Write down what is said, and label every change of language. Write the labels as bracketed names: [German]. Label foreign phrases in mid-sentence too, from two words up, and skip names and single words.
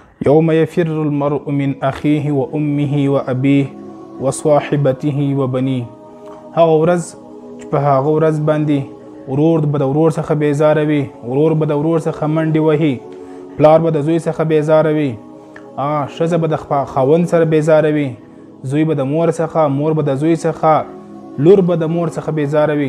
[Arabic] یوم یفر المرء من اخیه و امه و ابیه و صاحبته و بنیه. [Pashto] هغه ورځ چې په هغه ورځ باندې ورور به د ورور څخه بیزاره وي، ورور به د ورور څخه منډې وهي، پلار به د زوی څخه بیزاره وي، ښځه به د خاوند سره بیزاره وي، زوی به د مور څخه، مور به د زوی څخه، لور به د مور څخه بیزاره وي.